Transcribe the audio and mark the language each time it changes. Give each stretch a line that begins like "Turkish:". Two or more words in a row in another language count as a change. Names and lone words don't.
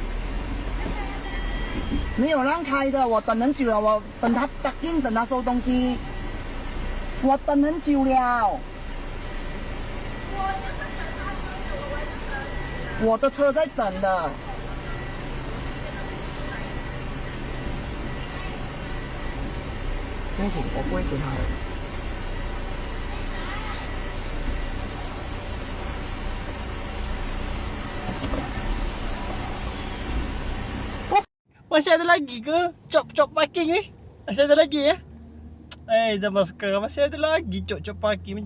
Chinese: 没有让开的，我等很久了，我等他答应，等他收东西，我等很久了。我的车在等的。不用紧，我不会给他的。
Malay: Masih ada lagi ke cop-cop parking ni? Masih ada lagi ya? Zaman sekarang masih ada lagi cop-cop parking.